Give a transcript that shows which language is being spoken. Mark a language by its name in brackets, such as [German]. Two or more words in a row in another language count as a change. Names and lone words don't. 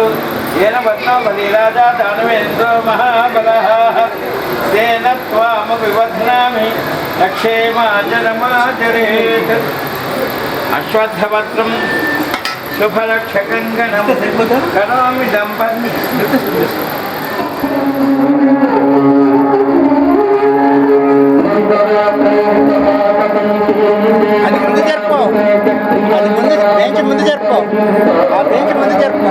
[Sanskrit] येन पद्मावती राजा दानवेन्द्रो महाबलः तेन त्वामपि बध्नामि लक्षेमाचरमाचरेत्। अश्वत्थपत्रं शुभलक्षकङ्कणं करोमि दम्पति। [Telugu] అది ముందు జరుపు, అది ముందు బెంచ్ ముందు జరుపు, ఆ బెంచ్ ముందు జరుపు.